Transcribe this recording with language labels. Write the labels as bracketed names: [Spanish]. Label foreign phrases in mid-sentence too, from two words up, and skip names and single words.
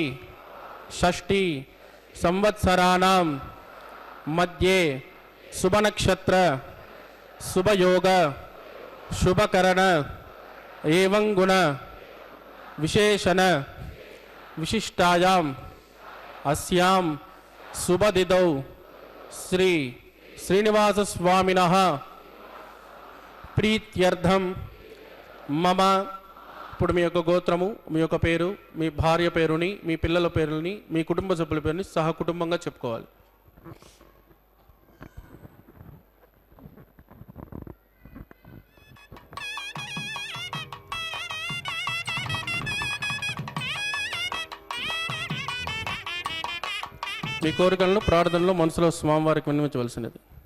[Sanskrit] षष्ठी संवत्सराणां मध्ये शुभनक्षत्र शुभयोग शुभकरण एवं गुण विशेषण विशिष्टायाम् अस्यां शुभतिथौ श्री श्रीनिवासस्वामिनः प्रीत्यर्थं मम [Telugu] ఇప్పుడు మీ యొక్క గోత్రము మీ యొక్క పేరు మీ భార్య పేరుని మీ పిల్లల పేరుని మీ కుటుంబ సభ్యుల పేరుని సహకుటుంబంగా చెప్పుకోవాలి. మీ కోరికలను ప్రార్థనలో మనసులో స్వామివారికి విన్నవించవలసినది.